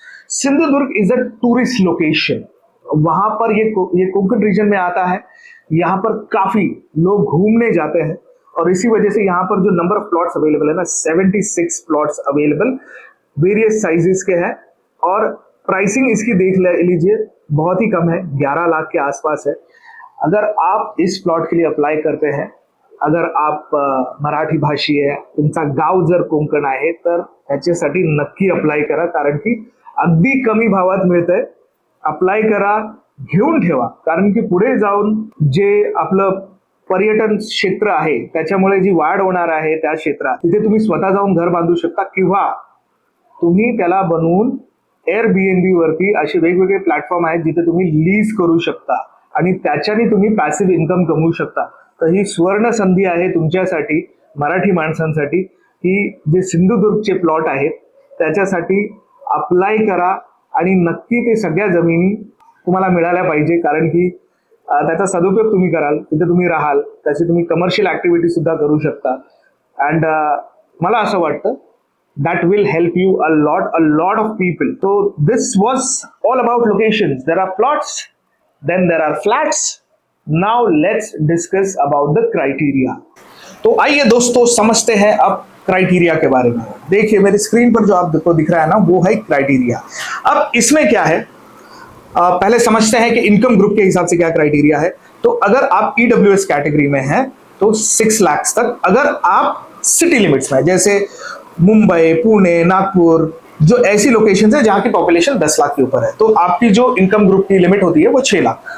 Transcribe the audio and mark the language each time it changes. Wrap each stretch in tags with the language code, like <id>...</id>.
<hi>Sindhudurg</hi> <en>Is a tourist location.</en> <hi>वहां पर ये कोंकण रीजन में आता है। यहाँ पर काफी लोग घूमने जाते हैं और इसी वजह से यहाँ पर जो नंबर ऑफ प्लॉट्स अवेलेबल है ना, 76 प्लॉट्स अवेलेबल, वेरियस साइजेस के हैं और प्राइसिंग इसकी देख लीजिए बहुत ही कम है, 11 लाख के आसपास है। अगर आप इस प्लॉट के लिए अप्लाई करते हैं,</hi> <mr>अगर आप मराठी भाषी आहे, तुमचा गाव जर कोकण आहे, तर त्याच्यासाठी नक्की अप्लाई करा, कारण की अगदी कमी भावात मिळतंय। अप्लाई करा, घेऊन ठेवा, कारण की पुढे जाऊन जे आपलं पर्यटन क्षेत्र आहे त्याच्यामुळे जी वाढ होणार आहे त्या क्षेत्रात, तिथे तुम्ही स्वतः जाऊन घर बांधू शकता किंवा तुम्ही त्याला बनवून Airbnb वरती असे वेगवेगळे प्लॅटफॉर्म आहेत जिथे तुम्ही लीज करू शकता आणि त्याच्याने तुम्ही पॅसिव्ह इन्कम कमवू शकता। तर ही सुवर्ण संधी आहे तुमच्यासाठी, मराठी माणसांसाठी, की जे सिंधुदुर्गचे प्लॉट आहेत त्याच्यासाठी अप्लाय करा आणि नक्की ते सगळ्या जमिनी तुम्हाला मिळाल्या पाहिजे, कारण की त्याचा सदुपयोग तुम्ही कराल, तिथे तुम्ही राहाल, त्याची तुम्ही कमर्शियल ऍक्टिव्हिटी सुद्धा करू शकता अँड मला असं वाटतं</mr> <en>that will help you a lot of people. So this was all about locations. There are plots, then there are flats. Now let's discuss about the criteria.</en> <hi>तो आइए दोस्तों समझते हैं अब क्राइटेरिया के बारे में। देखिए मेरी स्क्रीन पर जो आपको दिख रहा है ना, वो है क्राइटेरिया। अब इसमें क्या है, पहले समझते हैं कि इनकम ग्रुप के हिसाब से क्या क्राइटेरिया है। तो अगर आप ईडब्ल्यूएस कैटेगरी में हैं तो 6 लाख तक, अगर आप सिटी लिमिट्स में जैसे मुंबई, पुणे, नागपुर, जो ऐसी लोकेशन है जहां की पॉपुलेशन 10 लाख के ऊपर है, तो आपकी जो इनकम ग्रुप की लिमिट होती है वो 6 लाख।</hi>